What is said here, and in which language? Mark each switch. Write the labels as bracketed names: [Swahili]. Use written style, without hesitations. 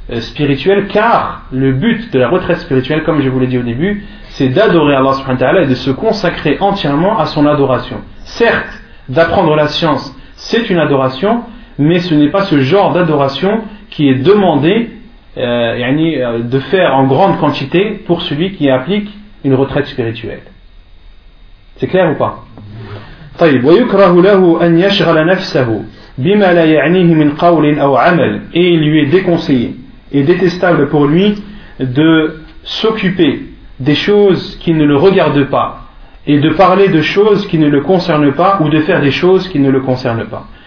[French] spirituelle, car le but de la retraite spirituelle, comme je vous l'ai dit au début, c'est d'adorer Allah subhanahu wa ta'ala et de se consacrer entièrement à son adoration. Certes, d'apprendre la science, c'est une adoration, mais ce n'est pas ce genre d'adoration qui est demandé de faire en grande quantité pour celui qui applique une retraite spirituelle. C'est clair ou pas ? [Arabic] طيب ويكره له أن يشغل نفسه بما لا يعنيه من قول أو عمل. [French] Et il lui est déconseillé et détestable pour lui de s'occuper des choses qui ne le regardent pas et de parler de choses qui ne le concernent pas ou de faire des choses qui ne le concernent pas.